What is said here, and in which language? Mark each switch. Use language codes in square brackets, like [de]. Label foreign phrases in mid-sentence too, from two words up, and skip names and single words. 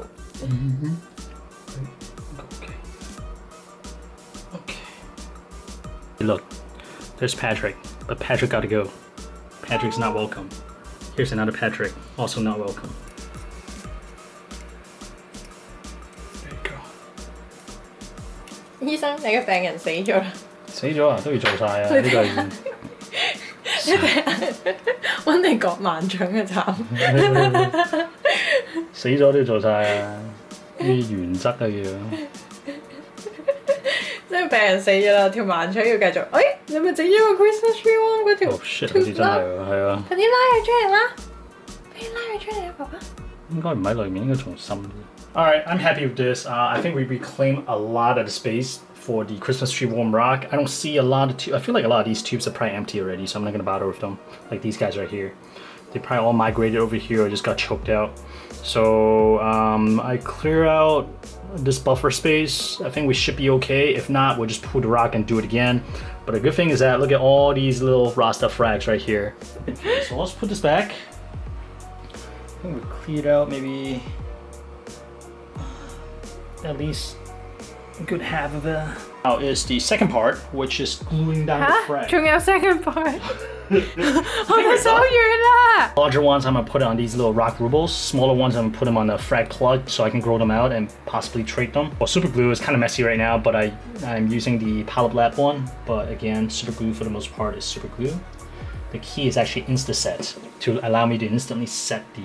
[en] Mm-hmm. Okay. Look, there's Patrick, but Patrick gotta go. Patrick's not welcome. Here's another Patrick, also not welcome. There you go. [yue] 醫生，你嘅病人死咗啦！死咗啊，都要做晒啊！呢個係揾你割盲腸嘅慘。死咗都要做晒啊！呢啲原則啊要。即係病人死咗啦，條盲腸要繼續。哎，你咪整咗個 [en] Christmas tree worm [yue] 嗰條 shit， 好似真係喎，係啊。快啲拉佢出嚟啦！快啲拉佢出嚟啊，爸爸。應該唔喺裏面，應該仲深啲。 [en] Alright, I'm happy with this. I think we reclaimed a lot of the space for the Christmas tree worm rock. I don't see a lot of I feel like a lot of these tubes are probably empty already, so I'm not gonna bother with them. Like these guys right here. They probably all migrated over here or just got choked out. So I clear out this buffer space. I think we should be okay. If not, we'll just pull the rock and do it again. But the good thing is that look at all these little Rasta frags right here. So let's put this back. I think we cleared out maybe at least a good half of it. Now is the second part, which is gluing down the frag. [yue] 仲有 [en] second part [yue] 我嘅手軟啦 [en] Larger ones, I'm gonna put it on these little rock rubles. Smaller ones, I'm gonna put them on a frag plug so I can grow them out and possibly trade them. Well, super glue is kind of messy right now, but I'm using the Polyp Lab one. But again, super glue for the most part is super glue. The key is actually Insta-set to allow me to instantly set the